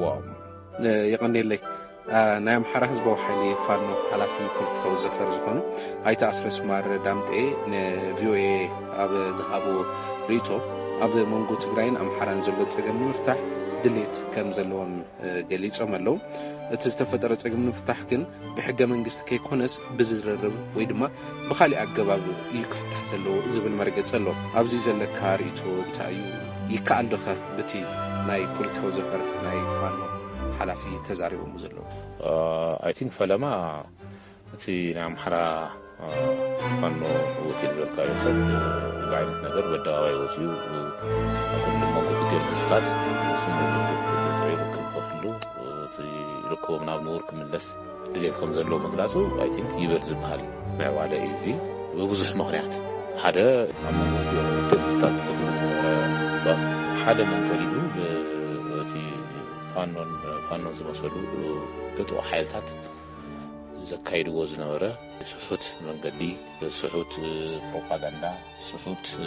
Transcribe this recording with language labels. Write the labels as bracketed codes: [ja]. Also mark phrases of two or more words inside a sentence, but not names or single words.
[ti] ይቐኒለይ ናይ ኣምሓራ ህዝባዊ ሓይሊ ፋኖ ሓላፊ ፖለቲካዊ ዘፈር ዝኾኑ ኣይተ ኣስረስ ማር ዳምጤ ንቪኦኤ ኣብ ዝሃቦ ርእይቶ ኣብ መንጎ ትግራይን ኣምሓራን ዘሎ ጸገም ንምፍታሕ ድሌት ከም ዘለዎም ገሊጾም ኣለዉ። እቲ ዝተፈጠረ ጸገም ንምፍታሕ ግን ብሕገ መንግስቲ ከይኮነስ ብዝረርብ ወይ ድማ ብኻሊእ ኣገባብ እዩ ክፍታሕ ዘለዎ ዝብል መርገጽ ኣሎ። ኣብዚ ዘለካ ርእይቶ እንታይ እዩ? ይከኣል ዶኸ በቲ ናይ ፖለቲካዊ ዘፈር ናይ ፋኖ ሓላፊ ተዛሪቦም ዘለዉ? [en] I think [ti] ፈለማ እቲ ናይ ኣምሓራ ፋኖ ወኪል ዘልካዮ ሰብ እዚ ዓይነት ነገር በደባባይ ወፅዩ ኩሉ መንጎ ክልተታት ይርከቦም ናብ ንቡር ክምለስ ድሌት ከም ዘለዎ ምግላጹ [en] I think [ti] ይበል ዝበሃል ምዕባለ እዩ። ብብዙሕ ምኽንያት ሓደ ኣብ መንጎ ክልተታት ሓደ መንገዲ እቲ ፋኖን ዝመሰሉ እጡቕ ሓይልታት ዘካይድዎ ዝነበረ ስሑት መንገዲ ስሑት ፕሮፓጋንዳ ስሑት